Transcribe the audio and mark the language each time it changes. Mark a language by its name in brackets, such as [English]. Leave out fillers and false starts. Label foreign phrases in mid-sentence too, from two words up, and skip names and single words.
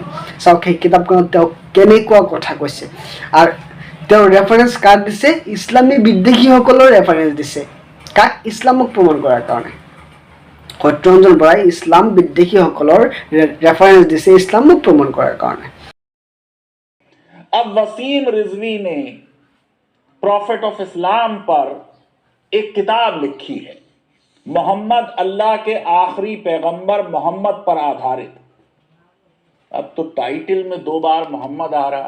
[Assamese] চাওক, সেই কিতাপখনত তেওঁ কেনেকুৱা কথা কৈছে। আৰু তেওঁ ৰেফাৰেঞ্চ কাক দিছে? ইছলামী বিদ্বেষীসকলৰ ৰেফাৰেঞ্চ দিছে। কাক? ইছলামক প্ৰমাণ কৰাৰ কাৰণে। সত্যৰঞ্জন বৰাই ইছলাম বিদ্বেষীসকলৰ ৰেফাৰেঞ্চ দিছে ইছলামক প্ৰমাণ কৰাৰ কাৰণে। [Hindi] अब वसीम रिजवी ने [English] prophet of Islam [Hindi] पर एक किताब लिखी है, मोहम्मद अल्लाह के आखिरी पैगंबर मोहम्मद पर आधारित। अब तो टाइटल में 2 बार मोहम्मद आ रहा है।